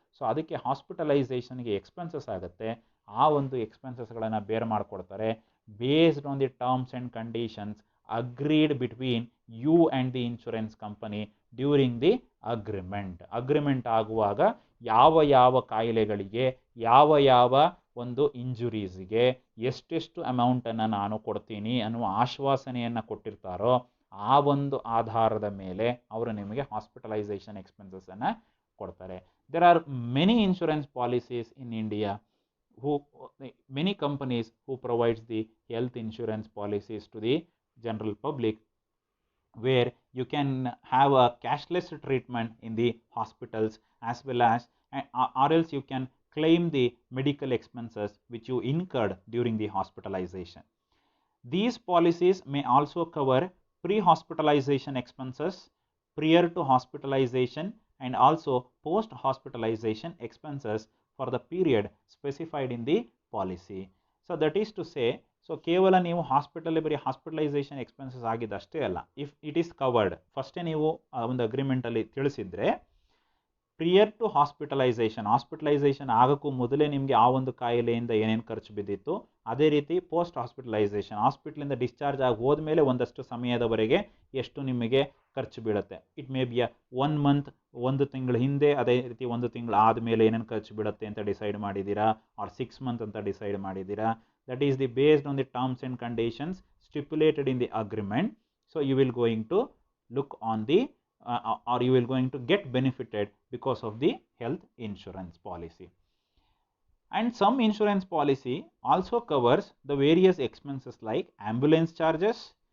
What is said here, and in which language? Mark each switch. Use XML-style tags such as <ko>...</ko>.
<kn>So ಅದಕ್ಕೆ ಹಾಸ್ಪಿಟಲೈಸೇಷನ್ಗೆ expenses ಆಗುತ್ತೆ. ಆ ಒಂದು ಎಕ್ಸ್ಪೆನ್ಸಸ್ಗಳನ್ನು ಬೇರ್ ಮಾಡಿಕೊಡ್ತಾರೆ</kn> <en>based on the terms and conditions agreed between you and the insurance company during the agreement</en> <kn>ಆಗುವಾಗ ಯಾವ ಯಾವ ಕಾಯಿಲೆಗಳಿಗೆ, ಯಾವ ಯಾವ ಒಂದು ಇಂಜುರೀಸ್ಗೆ ಎಷ್ಟೆಷ್ಟು ಅಮೌಂಟನ್ನು ನಾನು ಕೊಡ್ತೀನಿ ಅನ್ನುವ ಆಶ್ವಾಸನೆಯನ್ನು ಕೊಟ್ಟಿರ್ತಾರೋ ಆ ಒಂದು ಆಧಾರದ ಮೇಲೆ ಅವರು ನಿಮಗೆ ಹಾಸ್ಪಿಟಲೈಸೇಷನ್ ಎಕ್ಸ್ಪೆನ್ಸಸ್ಸನ್ನು ಕೊಡ್ತಾರೆ.</kn> <en>There are many insurance policies in India, many companies who provides the health insurance policies to the general public, where you can have a cashless treatment in the hospitals as well as, or else you can claim the medical expenses which you incurred during the hospitalization. These policies may also cover pre-hospitalization expenses, prior to hospitalization, and also post-hospitalization expenses for the period specified in the policy. So that is to say,</en> <kn>so ಕೇವಲ ನೀವು ಬರೀ hospitalisation expenses ಆಗಿದ್ದಷ್ಟೇ ಅಲ್ಲ,</kn> <en>if it is covered,</en> <kn>ಫಸ್ಟೇ ನೀವು ಒಂದು ಅಗ್ರಿಮೆಂಟಲ್ಲಿ ತಿಳಿಸಿದರೆ ಪ್ರಿಯರ್ to hospitalisation ಆಗೋಕ್ಕೂ ಮೊದಲೇ ನಿಮಗೆ ಆ ಒಂದು ಕಾಯಿಲೆಯಿಂದ ಏನೇನು ಖರ್ಚು ಬಿದ್ದಿತ್ತು, ಅದೇ ರೀತಿ ಪೋಸ್ಟ್ ಹಾಸ್ಪಿಟಲಿಂದ ಡಿಸ್ಚಾರ್ಜ್ ಆಗಿ ಹೋದ್ಮೇಲೆ ಒಂದಷ್ಟು ಸಮಯದವರೆಗೆ ಎಷ್ಟು ನಿಮಗೆ ಖರ್ಚು ಬೀಳುತ್ತೆ.</kn> <en>it may be 1 month,</en> <kn>1 ತಿಂಗಳ ಹಿಂದೆ, ಅದೇ ರೀತಿ 1 ತಿಂಗಳು ಆದಮೇಲೆ ಏನೇನು ಖರ್ಚು ಬೀಳುತ್ತೆ ಅಂತ ಡಿಸೈಡ್ ಮಾಡಿದ್ದೀರಾ, ಆರ್ 6 ಮಂತ್ ಅಂತ ಡಿಸೈಡ್ ಮಾಡಿದ್ದೀರಾ.</kn> <en>That is based on the terms and conditions stipulated in the agreement. So you will going to look on the or you will going to get benefited because of the health insurance policy. And some insurance policy also covers the various expenses like ambulance charges.</en>